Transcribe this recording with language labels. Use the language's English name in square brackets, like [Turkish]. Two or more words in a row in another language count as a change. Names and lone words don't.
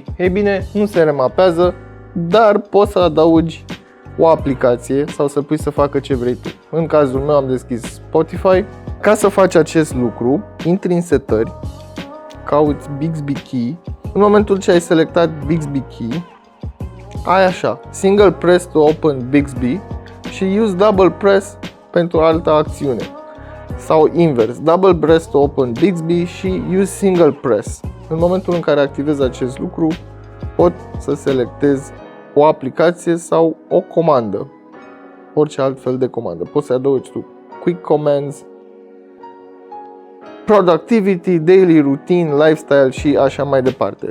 [Romanian] Ei bine, nu se remapează, dar poți să adaugi o aplicație sau să pui să facă ce vrei tu. În cazul meu am deschis Spotify. Ca să faci acest lucru, intri în setări, cauți Bixby Key. În momentul ce ai selectat Bixby Key, ai așa, [English] single press to open Bixby și use double press [Romanian] pentru altă acțiune. Sau invers, [English] double press to open Bixby și use single press. [Romanian] În momentul în care activez acest lucru, pot să selectez o aplicație sau o comandă. orice alt fel de comandă. Poți să adaugi tu [English] Quick Commands, Productivity, Daily Routine, Lifestyle [Romanian] și așa mai departe.